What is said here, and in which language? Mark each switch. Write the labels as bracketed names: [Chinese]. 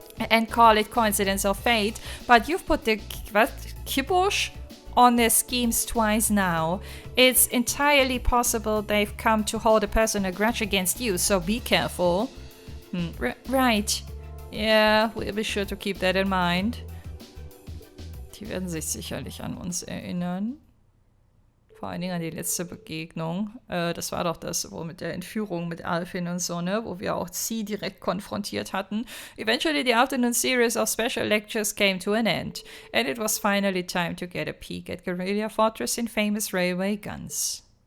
[English] And call it coincidence or fate, but you've put the kibosh on their schemes twice now. It's entirely possible they've come to hold a personal grudge against you, so be careful. Right. Yeah, we'll be sure to keep that in mind. [German] Die werden sich sicherlich an uns erinnern. Vor allen Dingen an die letzte Begegnung. Das war doch das, wo mit der Entführung mit Alfin und so, ne? Wo wir auch C direkt konfrontiert hatten. [English] Eventually the afternoon series of special lectures came to an end. And it was finally time to get a peek at Guerrilla Fortress in famous railway guns.